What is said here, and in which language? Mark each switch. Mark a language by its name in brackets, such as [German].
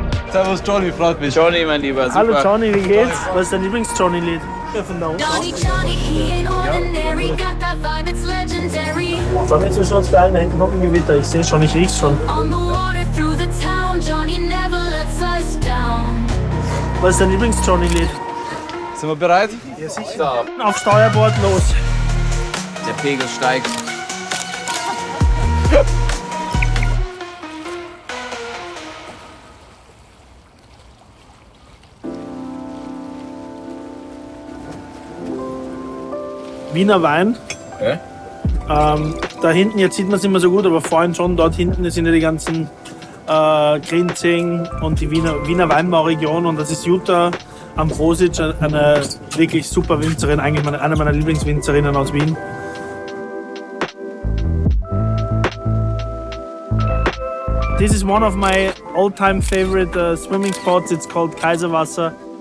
[German] Servus Johnny, freut mich. Johnny, mein Lieber, super. Hallo Johnny, wie geht's? Was ist dein Lieblings-Johnny-Lied? Von da unten. [English] Johnny, he ain't ordinary, got that vibe, it's legendary. [German] Sollen wir zwischen uns beiden hinten noch ein Gewitter? Ich sehe schon, ich riech's schon. [English] On the water through the town, Johnny never lets us down. [German] Was ist dein Lieblings-Johnny-Lied? Sind wir bereit? Ja, sicher. Auf Steuerbord los. Der Pegel steigt. Wiener Wein. Okay. Da hinten, jetzt sieht man es nicht mehr so gut, aber vorhin schon, dort hinten sind ja die ganzen Grinzing und die Wiener Weinbauregion. Und das ist Jutta Ambrosic, eine wirklich super Winzerin, eigentlich eine meiner Lieblingswinzerinnen aus Wien. [English] This is one of my all-time favorite swimming spots. It's called Kaiserwasser.